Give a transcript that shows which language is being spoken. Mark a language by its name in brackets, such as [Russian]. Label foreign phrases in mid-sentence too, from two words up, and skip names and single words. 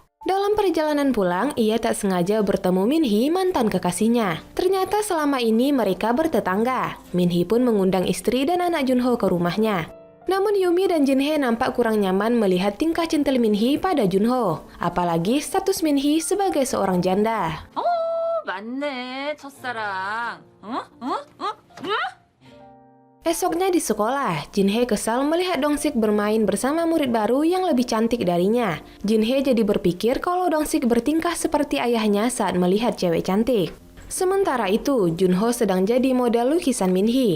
[Indonesian] Dalam perjalanan pulang, ia tak sengaja bertemu Minhee, mantan kekasihnya. Ternyata selama ini mereka bertetangga. Minhee pun mengundang istri dan anak Junho ke rumahnya. Namun Yumi dan Jinhae nampak kurang nyaman melihat tingkah centil Minhee pada Junho. Apalagi status Minhee sebagai seorang janda. [Korean] Oh, 맞네, 첫사랑. [Indonesian] Esoknya di sekolah, Jinhae kesal melihat Dongsik bermain bersama murid baru yang lebih cantik darinya. Jinhae jadi berpikir kalau Dongsik bertingkah seperti ayahnya saat melihat cewek cantik. Sementara itu, Junho sedang jadi model lukisan Minhee.